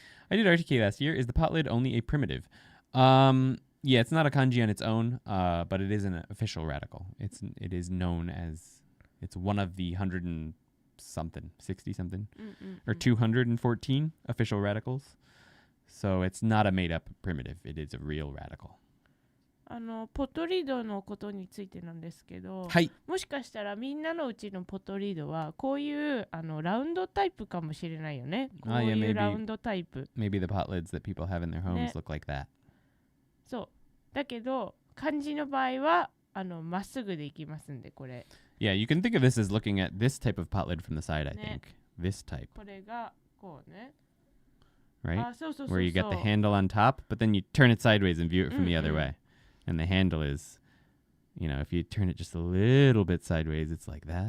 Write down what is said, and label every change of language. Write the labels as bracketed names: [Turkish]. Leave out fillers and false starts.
[English] I did RTK last year. Is the potlid only a primitive? Yeah, it's not a kanji on its own, but it is an official radical. It is known as, it's one of the 100 and something, 60 something, or 214 official radicals. So it's not a made up primitive. It is a real radical. [Japanese] ポトリードのことについてなんですけど、はい。もしかしたらみんなのうちのポトリードはこういうラウンドタイプかもしれないよね。こう [English] yeah, [Japanese] いう [English] maybe- [Japanese] ラウンドタイプ。 [English] Maybe the potlids that people have in their homes [Japanese] ね。 [English] look like that. [Japanese] そう。だけど漢字の場合はまっすぐでいきますんで、これ。 [English] Yeah, you can think of this as looking at this type of potlid from the side, I [Japanese] ね。 [English] think. This type, [Japanese] これがこうね。 [English] right? [Japanese] あ、そうそうそうそう。 [English] Where you get the handle on top, but then you turn it sideways and view it from the other way. And the handle is if you turn it just a little bit sideways, it's like that.